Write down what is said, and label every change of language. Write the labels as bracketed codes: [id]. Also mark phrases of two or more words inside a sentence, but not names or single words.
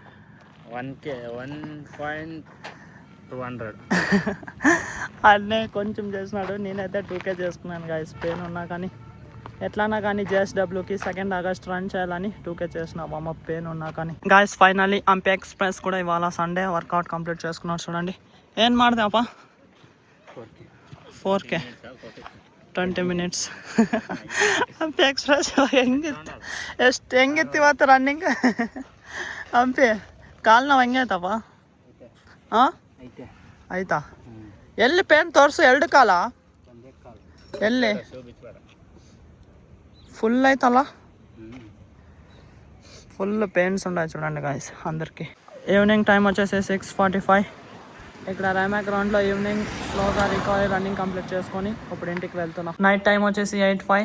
[te] 1.200 అన్నీ కొంచెం చేసినాడు. నేనైతే 2K చేసుకున్నాను గాయస్. పెయిన్ ఉన్నా కానీ ఎట్లానా కానీ జేఎస్డబ్ల్యూకి 2nd August రన్ చేయాలని 2K చేసిన వామప్, పెయిన్ ఉన్నా కానీ. గాయస్ ఫైనలీ అంపే ఎక్స్ప్రెస్ కూడా ఇవాళ [en] Sunday workout complete [te] చేసుకున్నాడు. చూడండి, [kn] ಏನು ಮಾಡಿದೆ ಅಪ್ಪ? 4K 20 minutes. ಅಂಪೆ ಎಕ್ಸ್ಪ್ರೆಸ್ ಹೆಂಗಿತ್ತು, ಹೆಂಗಿತ್ತು ಇವತ್ತು ರನ್ನಿಂಗ್? ಅಂಪೆ ಕಾಲು ನೋವು ಹೆಂಗೈತಪ್ಪ? ಹಾಂ ಆಯ್ತಾ? ಎಲ್ಲಿ ಪೇನ್ ತೋರಿಸು, 2 ಕಾಲ ಎಲ್ಲಿ [te] ఫుల్ అవుతాల, ఫుల్ పెయిన్స్ ఉన్నాయి. చూడండి గాయస్ అందరికీ. [en] evening time [te] వచ్చేసి 6:45. ఇక్కడ రైమాక్ గ్రౌండ్లో ఈవినింగ్ స్లోగా [en] recovery running complete [te] చేసుకొని ఇప్పుడు ఇంటికి వెళ్తున్నాం. [en] night time [te] వచ్చేసి 8:05.